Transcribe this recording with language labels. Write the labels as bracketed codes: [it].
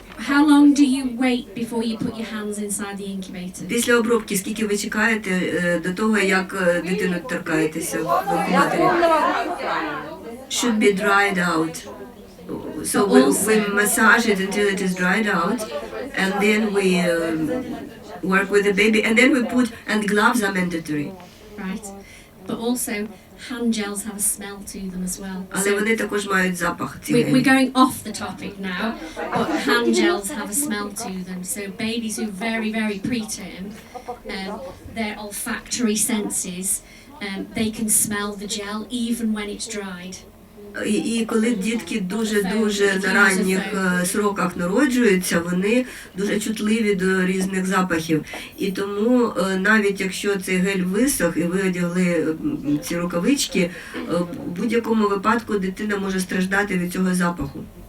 [en] How long do you wait before you put your hands inside the incubator? [uk] Після обробки скільки ви чекаєте до того, як дитину торкаєтеся в інкубаторі? [en] Should be dried out. So we massage it until it is dried out, and then we work with the baby, and then we put, and gloves are mandatory. Right. But also, hand gels have a smell to them as well. [uk] Але вони також мають запах ці [en] We're [uk] гелі. [en] going off the topic now, but hand gels have a smell to them. So babies who are very, very preterm, their olfactory senses, they can smell the gel even when it's dried. [uk] І коли дітки дуже на ранніх сроках народжуються, вони дуже чутливі до різних запахів. І тому навіть якщо цей гель висох і ви одягли ці рукавички, в будь-якому випадку дитина може страждати від цього запаху.